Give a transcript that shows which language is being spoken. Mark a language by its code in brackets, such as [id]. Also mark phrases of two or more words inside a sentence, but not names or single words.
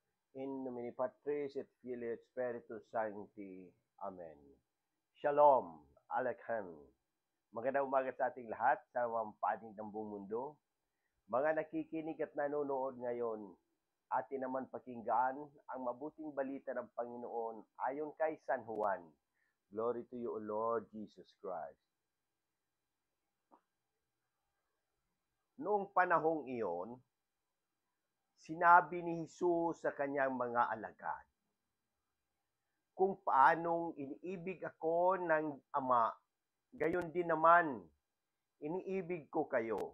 [la] In nomine Patris et Filii et Spiritus Sancti. [he] Amen. Shalom, Alekhan. [tl] Magandang umaga sa ating lahat sa mga panig ng buong mundo. Mga nakikinig at nanonood ngayon, atin naman pakinggan ang mabuting balita ng Panginoon ayon kay San Juan. [en] Glory to you, O Lord Jesus Christ. [tl] Noong panahong iyon, sinabi ni Jesus sa kanyang mga alagad, kung paanong iniibig ako ng Ama, gayon din naman, iniibig ko kayo.